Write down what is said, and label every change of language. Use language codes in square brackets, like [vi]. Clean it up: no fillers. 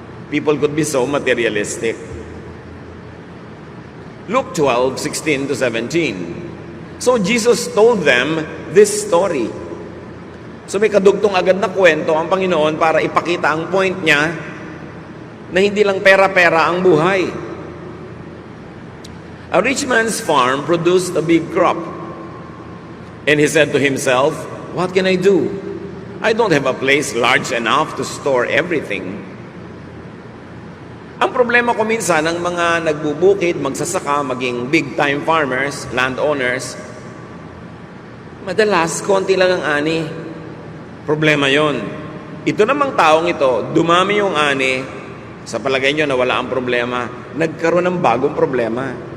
[en] People could be so materialistic. Luke 12:16 to 17. So Jesus told them this story. [tl] So may kadugtong agad na kwento ang Panginoon para ipakita ang point niya na hindi lang pera-pera ang buhay. [en] A rich man's farm produced a big crop. And he said to himself, "What can I do? I don't have a place large enough to store everything." [tl] Ang problema ko minsan ng mga nagbubukid, magsasaka, maging [en] big-time farmers, [tl] landowners, madalas, konti lang ang ani. Problema yon. Ito namang taong ito, dumami yung ani, sa palagay nyo na wala ang problema, nagkaroon ng bagong problema.